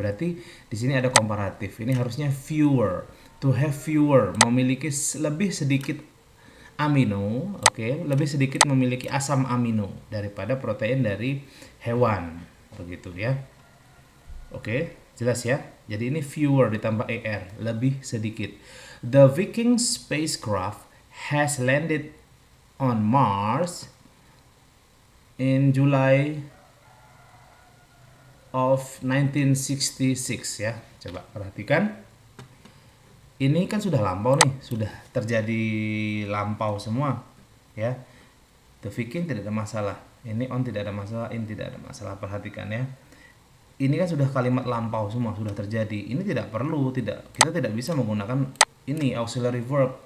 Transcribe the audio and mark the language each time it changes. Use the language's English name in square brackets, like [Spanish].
[Indonesian] Berarti di sini ada komparatif. Ini harusnya fewer. To have fewer, memiliki lebih sedikit amino, oke, lebih sedikit memiliki asam amino daripada protein dari hewan. Begitu ya. Oke, jelas ya. Jadi ini fewer ditambah er, lebih sedikit. [English] The Viking spacecraft has landed on Mars in July of 1966 ya. [Indonesian] Coba perhatikan. Ini kan sudah lampau nih, sudah terjadi lampau semua ya. The Viking tidak ada masalah. Ini on tidak ada masalah, in tidak ada masalah. Perhatikan ya. Ini kan sudah kalimat lampau semua, sudah terjadi. Ini tidak perlu, kita tidak bisa menggunakan ini auxiliary verb.